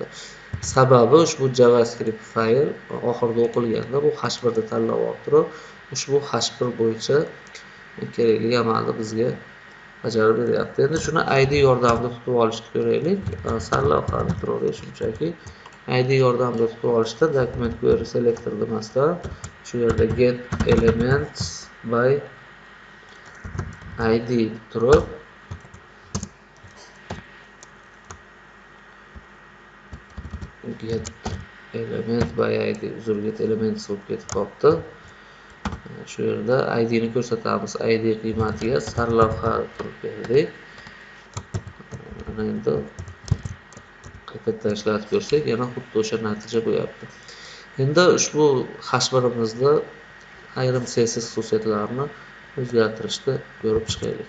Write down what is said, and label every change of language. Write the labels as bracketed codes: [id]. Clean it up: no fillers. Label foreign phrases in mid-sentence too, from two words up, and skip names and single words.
[uz] Sababi ushbu JavaScript fayl oxirida o'qilganda bu H1 da tanlab olib turib, ushbu H1 bo'yicha kerakli amalni bizga bajarib beryapti. Endi shuni ID yordamida tutib olishni ko'raylik. Sarlavhani turaverish shunchaki ID yordamida tutib olishda [en] document query selector [uz] demasdan shu yerda [en] get elements by ID [uz] turib [en] get element by ID get elements [uz] bo'lib ketib qolibdi. Shu yerda ID ni ko'rsatamiz. ID qiymatiga sarlavha turib berdik. Mana endi qaytadan ishlatib ko'rsak, yana xuddi o'sha natija bo'lyapti. Endi ushbu H1imizda ayrim CSS xususiyatlarini o'zgartirishni ko'rib chiqaylik.